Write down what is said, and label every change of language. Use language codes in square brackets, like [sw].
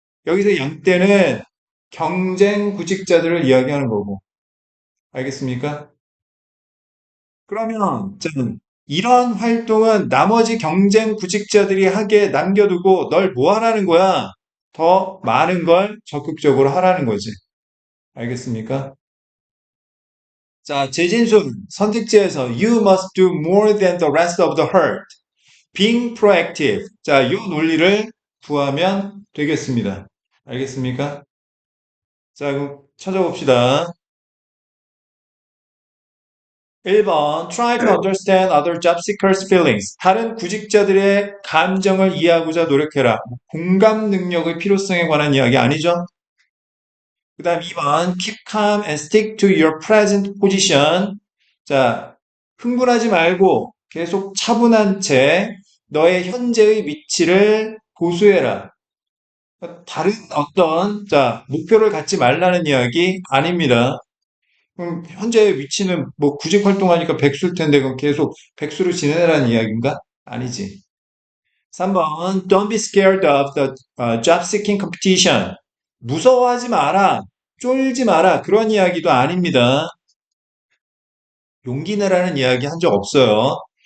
[ko] 여기서 양떼는 경쟁 구직자들을 이야기하는 거고. 알겠습니까? 그러면, 자, 이런 활동은 나머지 경쟁 구직자들이 하게 남겨두고 널 뭐 하라는 거야? 더 많은 걸 적극적으로 하라는 거지. 알겠습니까? 자, 재진술 선택지에서 [en] You must do more than the rest of the herd. Being proactive. [ko] 자, 이 논리를 구하면 되겠습니다. 알겠습니까? 자, 그럼 찾아봅시다. [en] 1번 Try to understand other job seekers' feelings. [ko] 다른 구직자들의 감정을 이해하고자 노력해라. 공감 능력의 필요성에 관한 이야기 아니죠? [en] 그 다음 2번 Keep calm and stick to your present position. [ko] 자, 흥분하지 말고 계속 차분한 채 너의 현재의 위치를 고수해라. 다른 어떤 목표를 갖지 말라는 이야기 아닙니다. 그럼 현재의 위치는 뭐 구직 활동하니까 백수일 텐데 그럼 계속 백수로 지내라는 이야기인가? 아니지. [en] 3번 Don't be scared of the job seeking competition. [ko] 무서워하지 마라. 쫄지 마라. 그런 이야기도 아닙니다. 용기 내라는 이야기 한 적 없어요.